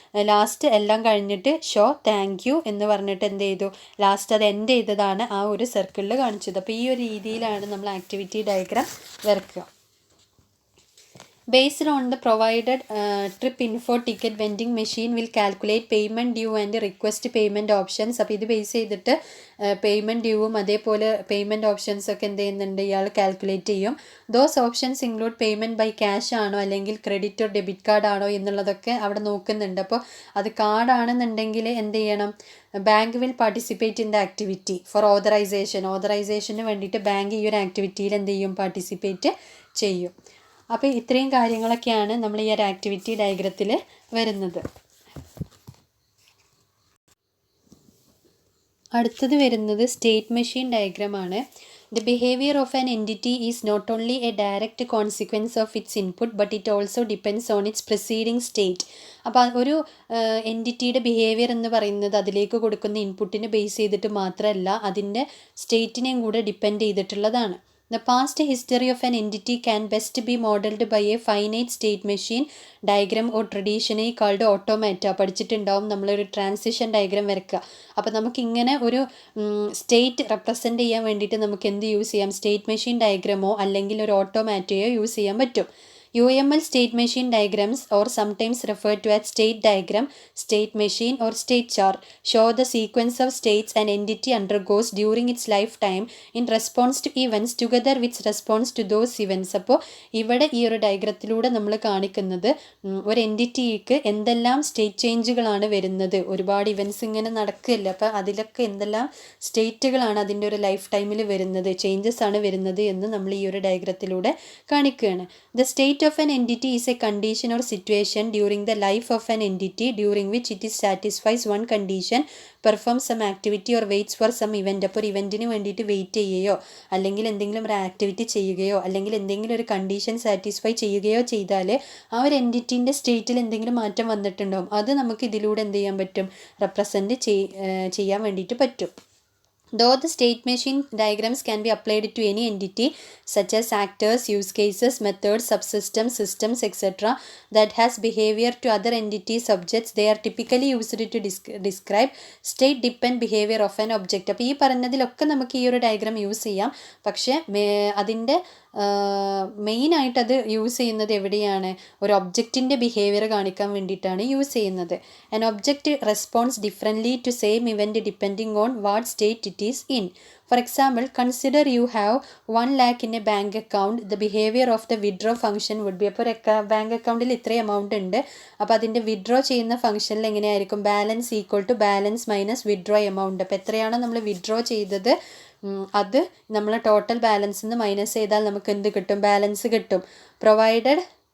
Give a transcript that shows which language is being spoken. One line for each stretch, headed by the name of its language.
Malayalam: Last എല്ലാം കഴിഞ്ഞിട്ട് show thank you എന്ന് പറഞ്ഞിട്ട് എന്ത് ചെയ്തു, ലാസ്റ്റ് അത് എൻഡ് ചെയ്തതാണ് ആ ഒരു സർക്കിളിൽ കാണിച്ചത്. അപ്പോൾ ഈ ഒരു രീതിയിലാണ് നമ്മൾ ആക്ടിവിറ്റി ഡയഗ്രാം വരയ്ക്കുക.
English: Based on the provided trip info, ticket vending machine will calculate payment due and request payment options.
Malayalam: അപ്പോൾ ഇത് ബേസ് ചെയ്തിട്ട് പേയ്മെൻറ്റ് ഡ്യൂവും അതേപോലെ പേയ്മെൻറ്റ് ഓപ്ഷൻസ് ഒക്കെ എന്ത് ചെയ്യുന്നുണ്ട്, ഇയാൾ കാൽക്കുലേറ്റ് ചെയ്യും.
English: those options include payment by cash
Malayalam: ആണോ അല്ലെങ്കിൽ
English: credit or debit card
Malayalam: ആണോ എന്നുള്ളതൊക്കെ അവിടെ നോക്കുന്നുണ്ട്. അപ്പോൾ അത് കാർഡാണെന്നുണ്ടെങ്കിൽ എന്ത് ചെയ്യണം,
English: bank will participate in the activity for ഓതറൈസേഷന്
Malayalam: വേണ്ടിയിട്ട് ബാങ്ക് ഈ ഒരു ആക്ടിവിറ്റിയിൽ എന്ത് ചെയ്യും, പാർട്ടിസിപ്പേറ്റ് ചെയ്യും. അപ്പോൾ ഇത്രയും കാര്യങ്ങളൊക്കെയാണ് നമ്മൾ ഈ ഒരു ആക്ടിവിറ്റി ഡയഗ്രത്തിൽ വരുന്നത്. അടുത്തത് വരുന്നത് state machine ഡയഗ്രമാണ്.
English: The behaviour of an entity is not only a direct consequence of its input but it also depends on its preceding state.
Malayalam: അപ്പോൾ ഒരു എൻറ്റിറ്റിയുടെ ബിഹേവിയർ എന്ന് പറയുന്നത് അതിലേക്ക് കൊടുക്കുന്ന ഇൻപുട്ടിനെ ബേസ് ചെയ്തിട്ട് മാത്രമല്ല, അതിൻ്റെ സ്റ്റേറ്റിനെയും കൂടെ ഡിപ്പെൻഡ് ചെയ്തിട്ടുള്ളതാണ്.
English: The past history of an entity can best be modeled by a finite state machine diagram or traditionally called automata.
Malayalam: പഠിച്ചിട്ടുണ്ടാവും നമ്മളൊരു ട്രാൻസിഷൻ ഡയഗ്രാം വരയ്ക്കുക. അപ്പോൾ നമുക്കിങ്ങനെ ഒരു സ്റ്റേറ്റ് റെപ്രസെൻ്റ് ചെയ്യാൻ വേണ്ടിയിട്ട് നമുക്ക് എന്ത് യൂസ് ചെയ്യാം, സ്റ്റേറ്റ് മെഷീൻ ഡയഗ്രാമോ അല്ലെങ്കിൽ ഒരു ഓട്ടോമാറ്റയോ യൂസ് ചെയ്യാൻ പറ്റും.
English: UML state machine diagrams, or sometimes referred to as state diagram, state machine or state chart, show the sequence of states an entity undergoes during its lifetime in response to events together with response to those events.
Malayalam: അപ്പോൾ ഇവിടെ ഈ ഒരു ഡയഗ്രത്തിലൂടെ നമ്മൾ കാണിക്കുന്നത് ഒരു എൻറ്റിറ്റിക്ക് എന്തെല്ലാം state ചേഞ്ചുകളാണ് വരുന്നത്. ഒരുപാട് ഇവൻറ്റ്സ് ഇങ്ങനെ നടക്കില്ല, അപ്പോൾ അതിലൊക്കെ എന്തെല്ലാം സ്റ്റേറ്റുകളാണ് അതിൻ്റെ ഒരു ലൈഫ് ടൈമിൽ വരുന്നത്, ചേഞ്ചസ് ആണ് വരുന്നത് എന്ന് നമ്മൾ ഈ ഒരു ഡയഗ്രത്തിലൂടെ കാണിക്കുകയാണ്.
English: The state of an entity is a condition or situation during the life of an entity during which it is satisfies one condition, performs some activity or waits for some event.
Malayalam: അപ്പോൾ ഒരു ഇവൻറ്റിന് വേണ്ടിയിട്ട് wait ചെയ്യുകയോ അല്ലെങ്കിൽ എന്തെങ്കിലും ഒരു activity ചെയ്യുകയോ അല്ലെങ്കിൽ എന്തെങ്കിലും ഒരു കണ്ടീഷൻ സാറ്റിസ്ഫൈ ചെയ്യുകയോ ചെയ്താൽ ആ ഒരു എൻറ്റിറ്റിൻ്റെ സ്റ്റേറ്റിൽ എന്തെങ്കിലും മാറ്റം വന്നിട്ടുണ്ടാവും. അത് നമുക്ക് ഇതിലൂടെ എന്ത് ചെയ്യാൻ പറ്റും, റെപ്രസെൻറ്റ് ചെയ്യാൻ വേണ്ടിയിട്ട് പറ്റും.
English: Though the state machine diagrams can be applied to any entity such as actors, use cases, methods, subsystems, systems, etc. that has behavior to other entities, objects, they are typically used to describe state dependent behavior of an object.
Malayalam: അപ്പോൾ ഈ പറഞ്ഞതിലൊക്കെ നമുക്ക് ഈ ഒരു diagram use ചെയ്യാം. പക്ഷേ അതിൻ്റെ മെയിനായിട്ട് അത് യൂസ് ചെയ്യുന്നത് എവിടെയാണ്, ഒരു ഒബ്ജക്റ്റിൻ്റെ ബിഹേവിയർ കാണിക്കാൻ വേണ്ടിയിട്ടാണ് യൂസ് ചെയ്യുന്നത്.
English: An object responds differently to same event depending on what state it is in. For example, consider you have 1 lakh in a bank account. The behavior of the withdraw function would be,
Malayalam: അപ്പോൾ bank അക്കൗണ്ടിൽ ഇത്രയും amount ഉണ്ട്, അപ്പോൾ അതിൻ്റെ withdraw ചെയ്യുന്ന ഫംഗ്ഷനിൽ എങ്ങനെയായിരിക്കും,
English: Balance equal to balance minus withdraw amount.
Malayalam: അപ്പോൾ എത്രയാണോ നമ്മൾ വിഡ്രോ ചെയ്തത് അത് നമ്മൾ ടോട്ടൽ ബാലൻസിൽ നിന്ന് മൈനസ് ചെയ്താൽ നമുക്ക് എന്ത് കിട്ടും, ബാലൻസ് കിട്ടും. പ്രൊവൈഡഡ്